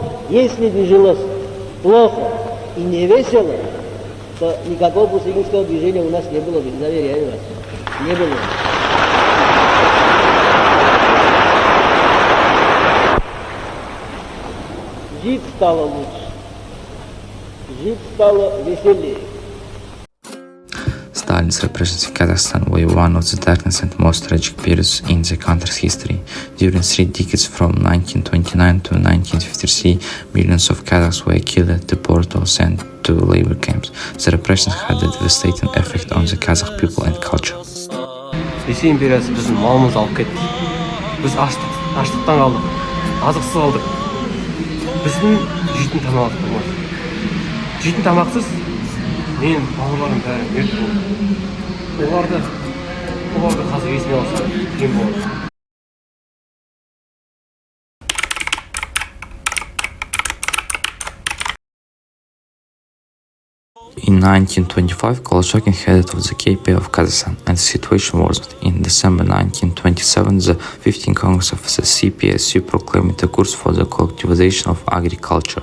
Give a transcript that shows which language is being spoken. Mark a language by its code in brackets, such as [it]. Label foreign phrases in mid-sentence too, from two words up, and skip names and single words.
[ru] Если бы жилось плохо и не весело, то никакого пустынского движения у нас не было бы, заверяю вас. Не было. Жить стало лучше. Жить стало веселее. [en] Stalin's repressions in Kazakhstan were one of the darkest and most tragic periods in the country's history. During 3 decades from 1929 to 1953, millions of Kazakhs were killed, deported or sent to labor camps. The repressions had a devastating effect on the Kazakh people and culture. [kk] Ресей империясы біздің малымызды алып кетті. Біз аштықтан қалдық, азықсыз қалдық. Біздің жейтін тамақ болмады. Жейтін тамақсыз мен бауырларым бәрі мерт болды. Оларды қазір есіме алса қиын болады. [en] In 1925, Kolchak headed of the KP of Kazakhstan, and the situation worsened. In December 1927, the 15th Congress of the CPSU proclaimed a course for the collectivization of agriculture.